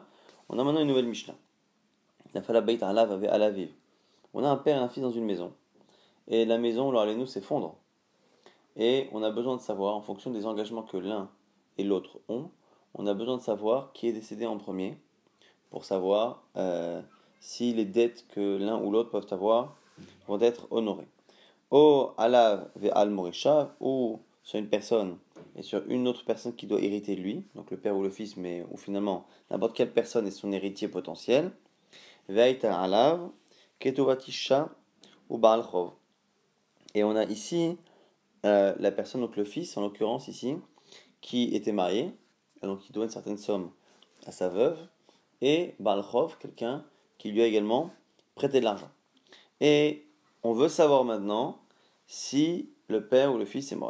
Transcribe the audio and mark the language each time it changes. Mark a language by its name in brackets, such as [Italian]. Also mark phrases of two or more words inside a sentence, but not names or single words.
[French] On a maintenant une nouvelle Mishnah. On a un père et un fils dans une maison, et la maison, alors nous, s'effondre. Et on a besoin de savoir, en fonction des engagements que l'un et l'autre ont, on a besoin de savoir qui est décédé en premier, pour savoir si les dettes que l'un ou l'autre peuvent avoir vont être honorées. [Hebrew] או עליו ועל מורישו, [French] ou sur une personne et sur une autre personne qui doit hériter de lui, donc le père ou le fils, mais ou finalement n'importe quelle personne est son héritier potentiel. [Hebrew] והיתה עליו כתובת אשה ou בעל חוב. [French] Et on a ici la personne, donc le fils en l'occurrence ici, qui était marié, donc qui doit une certaine somme à sa veuve, et [Hebrew] בעל חוב, [French] quelqu'un qui lui a également prêté de l'argent. Et on veut savoir maintenant si le père ou le fils est mort.